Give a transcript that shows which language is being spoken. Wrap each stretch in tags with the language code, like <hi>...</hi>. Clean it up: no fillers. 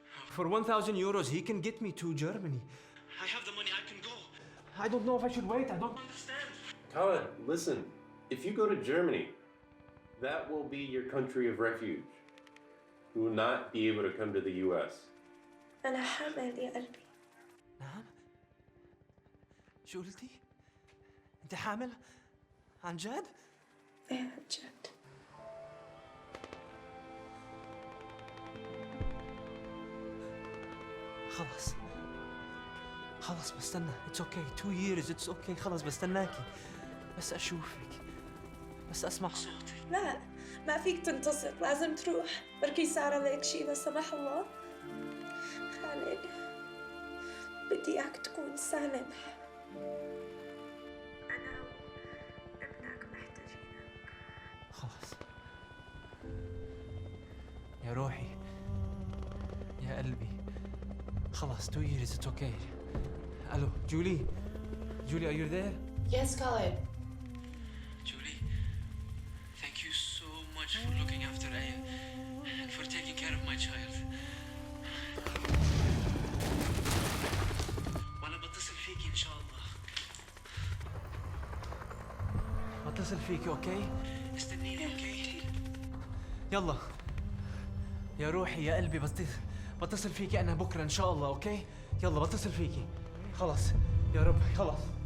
<en>For 1,000 euros, he can get me to Germany. I have the money, I can go. I don't know if I should wait. I don't understand. Colin, listen. If you go to Germany, that will be your country of refuge. You will not be able to come to the U.S.</en> <ar>أنا حامل يا قلبي. نعم؟ شو قلتي؟ أنت حامل؟ عن جد؟ إيه عن جد. خلاص بستنى.</ar> <en>It's okay. 2 years. It's okay.</en> <ar>خلاص بستناكي. بس أشوفك. بس أسمع صوتك. لا، ما فيك تنتصر، لازم تروح، بركي صار عليك شي لا سمح الله. خالد بدي اياك تكون سالم. انا وابنك محتاجينك. خلاص يا روحي يا قلبي، خلاص</ar> <en>2 years it's okay. الو Julie, Julie are you there? Yes, Khaled. Julie, thank you so much for looking after Aya and for taking care of my child.</en> <ar>وأنا بتصل فيكي إن شاء الله. بتصل فيكي أوكي؟ استنيني أوكي؟ يلا يا روحي يا قلبي، بتصل فيكي أنا بكرة إن شاء الله أوكي؟ يلا بتصل فيكي خلاص يا رب خلاص.</ar>